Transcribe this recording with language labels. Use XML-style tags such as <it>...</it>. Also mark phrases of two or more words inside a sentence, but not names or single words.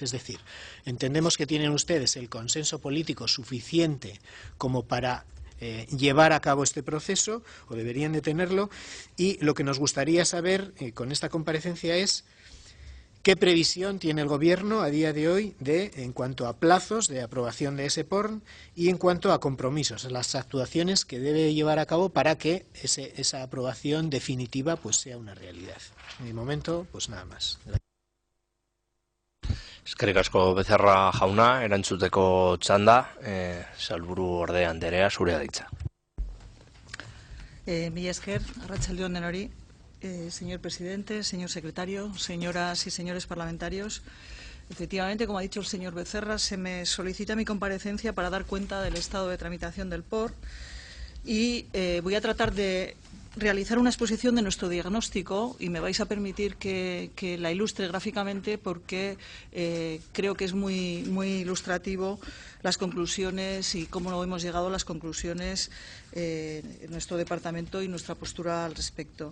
<es>Es decir, entendemos que tienen ustedes el consenso político suficiente como para llevar a cabo este proceso, o deberían de tenerlo, y lo que nos gustaría saber con esta comparecencia es ¿qué previsión tiene el Gobierno a día de hoy en cuanto a plazos de aprobación de ese PORN y en cuanto a compromisos, a las actuaciones que debe llevar a cabo para que esa aprobación definitiva sea una realidad? De momento, nada más.</es> <eu>Eskerrik asko Becerra jauna, erantzuteko txanda, sailburu orde anderea, zurea da hitza. Mila esker, arratsalde on denoi.</eu> <es>Señor presidente, señor secretario, señoras y señores parlamentarios, efectivamente, como ha dicho el señor Becerra, se me solicita mi comparecencia para dar cuenta del estado de tramitación del PORN y voy a tratar de realizar una exposición de nuestro diagnóstico y me vais a permitir que la ilustre gráficamente porque creo que es muy ilustrativo las conclusiones y cómo hemos llegado a las conclusiones en nuestro departamento y nuestra postura al respecto.</es>